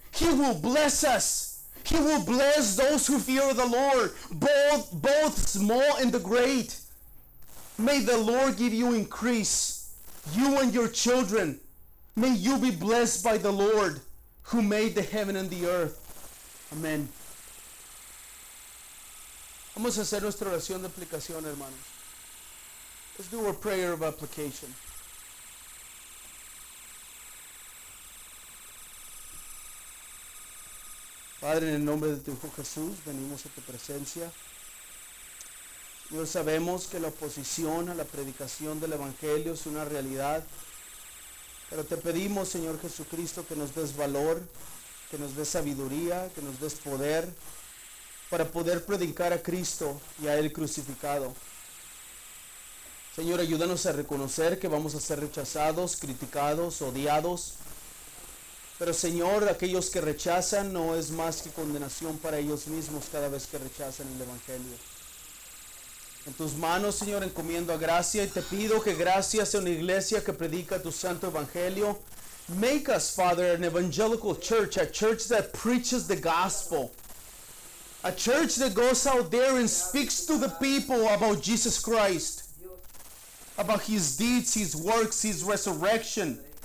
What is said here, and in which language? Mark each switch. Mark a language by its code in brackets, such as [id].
[en] He will bless us. He will bless those who fear the Lord, both small and the great. May the Lord give you increase, you and your children. May you be blessed by the Lord who made the heaven and the earth. [es] Amén. Vamos a hacer nuestra oración de aplicación, hermanos. [en] Let's do our prayer of application. [es] Padre, en el nombre de tu Hijo Jesús, venimos a tu presencia. Dios, sabemos que la oposición a la predicación del Evangelio es una realidad, pero te pedimos, Señor Jesucristo, que nos des valor, que nos des sabiduría, que nos des poder para poder predicar a Cristo y a Él crucificado. Señor, ayúdanos a reconocer que vamos a ser rechazados, criticados, odiados, pero Señor, aquellos que rechazan no es más que condenación para ellos mismos cada vez que rechazan el Evangelio. En tus manos, Señor, encomiendo a Gracia y te pido que Gracia sea una iglesia que predica tu santo evangelio. [en] Make us, Father, an evangelical church, a church that preaches the gospel. A church that goes out there and speaks to the people about Jesus Christ, about His deeds, His works, His resurrection.